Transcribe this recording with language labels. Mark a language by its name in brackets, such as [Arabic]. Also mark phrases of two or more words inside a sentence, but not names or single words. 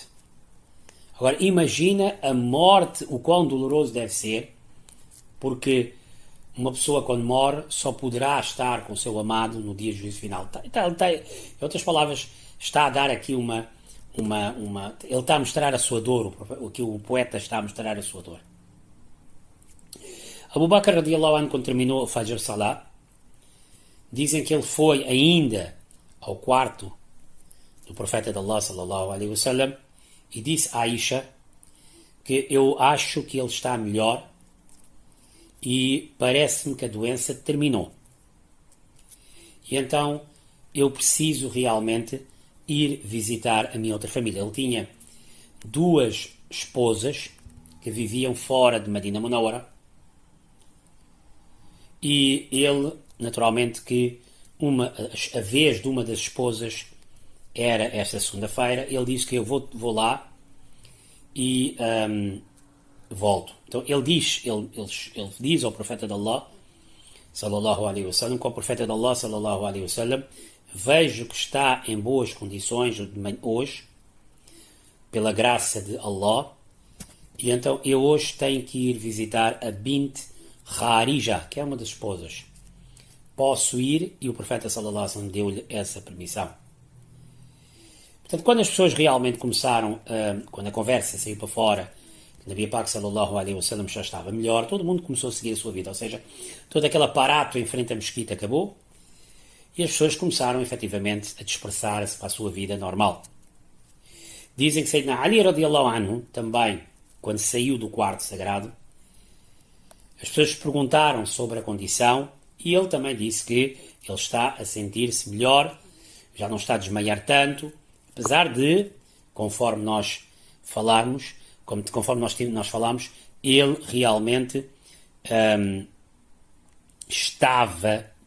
[Portuguese] Agora, imagina a morte, o quão doloroso deve ser, porque uma pessoa quando morre só poderá estar com o seu amado no dia do juízo final. Em outras palavras, está a dar aqui ele está a mostrar a sua dor, o poeta está a mostrar a sua dor. [Arabic] أبو بكر رضي الله عنه, [Portuguese] quando terminou o [Arabic] فجر صلاة, [Portuguese] dizem que ele foi ainda ao quarto do profeta de Allah [Arabic] صلى الله عليه وسلم [Portuguese] e disse a Aisha que eu acho que ele está melhor e parece-me que a doença terminou. E então eu preciso realmente ir visitar a minha outra família. Ele tinha 2 esposas que viviam fora de Medina Munawwara e ele naturalmente que a vez de uma das esposas era esta segunda-feira. Ele disse que eu vou lá e volto. Então ele diz ao profeta de Allah, [Arabic] صلى الله عليه وسلم, [Portuguese] que o profeta de Allah, [Arabic] صلى الله عليه وسلم, [Portuguese] vejo que está em boas condições hoje, pela graça de Allah, e então eu hoje tenho que ir visitar a Bint Kharija, que é uma das esposas. Posso ir? E o profeta [Arabic] صلى الله عليه وسلم [Portuguese] deu-lhe essa permissão. Portanto, quando as pessoas realmente começaram, quando a conversa saiu para fora, que [Urdu] نبی پاک [Arabic] صلى الله عليه وسلم [Portuguese] já estava melhor, todo mundo começou a seguir a sua vida, ou seja, todo aquele aparato em frente à mesquita acabou, e as pessoas começaram efetivamente a dispersar-se para a sua vida normal. Dizem que Sayyidina Ali [Arabic] رضي الله عنه, [Portuguese] também, quando saiu do quarto sagrado, as pessoas perguntaram sobre a condição e ele também disse que ele está a sentir-se melhor, já não está a desmaiar tanto, apesar de, conforme nós falarmos, conforme nós falamos, ele realmente estava...